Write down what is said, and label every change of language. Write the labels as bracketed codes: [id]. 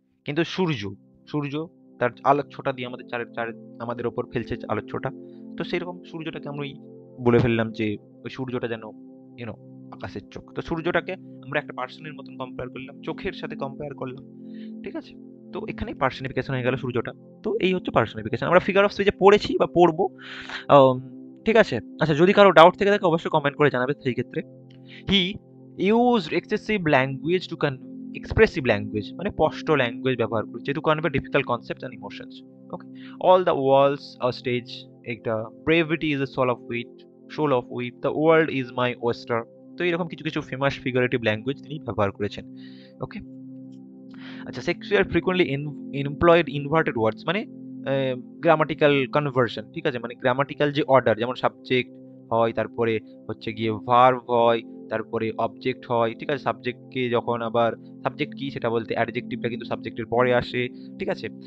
[bn] কিন্তু সূর্য, সূর্য তার আলোচ্ছটা দিয়ে আমাদের চারে চারে আমাদের ওপর ফেলছে আলোচ্ছটা, তো সেরকম সূর্যটাকে আমরা বলে ফেললাম যে ওই সূর্যটা যেন ইউনো আকাশের চোখ। তো সূর্যটাকে আমরা একটা পার্সনের মতন কম্পেয়ার করলাম, চোখের সাথে কম্পেয়ার করলাম, ঠিক আছে। তো এখানে পার্সনিফিকেশন হয়ে গেল সূর্যটা। তো এই হচ্ছে পার্সনিফিকেশন, আমরা ফিগার অফ স্পিচে পড়েছি বা পড়বো। আম, ঠিক আছে, আচ্ছা, যদি কারো ডাউট থেকে থাকে অবশ্যই কমেন্ট করে জানাবে সেই ক্ষেত্রে। [en] he used excessive language to expressive language [bn] মানে স্পষ্ট ল্যাঙ্গুয়েজ ব্যবহার করছে [en] to convey difficult concepts and emotions. Okay, all the walls are stage, একটা brevity is a soul of wit, the world is my oyster। [bn] তো এরকম কিছু কিছু ফেমাস ফিগারেটিভ ল্যাঙ্গুয়েজ তিনি ব্যবহার করেছেন। ওকে, আচ্ছা, শেক্সপিয়ার ফ্রিকোয়েন্টলি এমপ্লয়েড ইনভার্টেড ওয়ার্ডস মানে গ্রামাটিক্যাল কনভার্সন, ঠিক আছে, মানে গ্রামাটিক্যাল যে অর্ডার, যেমন সাবজেক্ট হয়, তারপরে হচ্ছে গিয়ে ভার্ব হয়, তারপরে অবজেক্ট হয়, ঠিক আছে, সাবজেক্টকে যখন আবার সাবজেক্ট কি সেটা বলতে অ্যাডজেক্টিভটা কিন্তু সাবজেক্টের পরে আসে, ঠিক আছে।